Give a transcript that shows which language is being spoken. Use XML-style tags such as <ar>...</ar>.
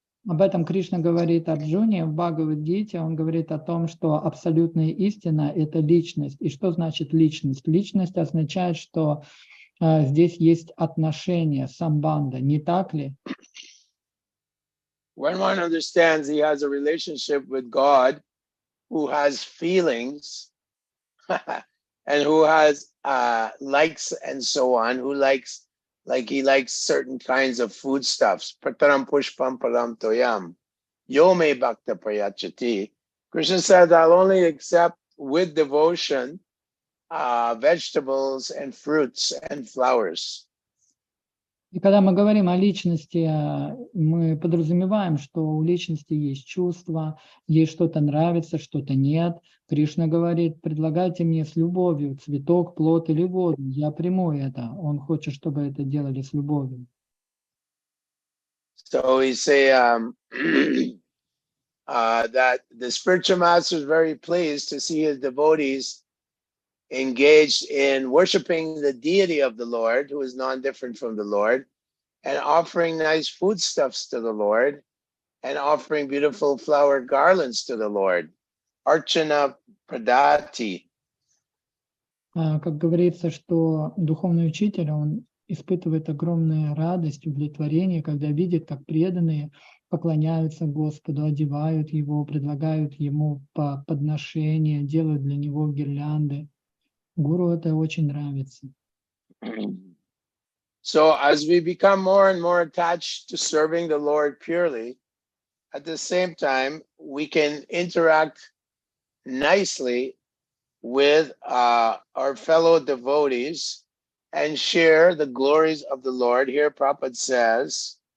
<ru>Об этом Кришна говорит Арджуне в Бхагавад-гите. Он говорит о том, что абсолютная истина — это личность. И что значит личность? Личность означает, что здесь есть отношения, самбанда, не так ли?</ru> <en>When one understands he has a relationship with God who has feelings and who has likes and so on, who likes, like he likes certain kinds of foodstuffs.</en> <sa>Prataram pushpam param toyam. Yo me bhakta prayachati.</sa> <en>Krishna said, I'll only accept with devotion vegetables and fruits and flowers.</en> <ru>И когда мы говорим о личности, мы подразумеваем, что у личности есть чувства, ей что-то нравится, что-то нет. Кришна говорит, предлагайте мне с любовью цветок, плод или воду, я приму это. Он хочет, чтобы это делали с любовью.</ru> <en>So we say that the spiritual master is very pleased to see his devotees engaged in worshiping the deity of the Lord, who is non-different from the Lord, and offering nice foodstuffs to the Lord, and offering beautiful flower garlands to the Lord.</en> <sa>Archana Pradati.</sa> <ru>Как говорится, что духовный учитель, он испытывает огромную радость, удовлетворение, когда видит, как преданные поклоняются Господу, одевают Его, предлагают Ему подношения, делают для Него гирлянды. Гуру это очень нравится.</ru> <en>So as we become more and more attached to serving the Lord purely, at the same time, we can interact nicely with our fellow devotees and share the glories of the Lord. Here Prabhupada says</en>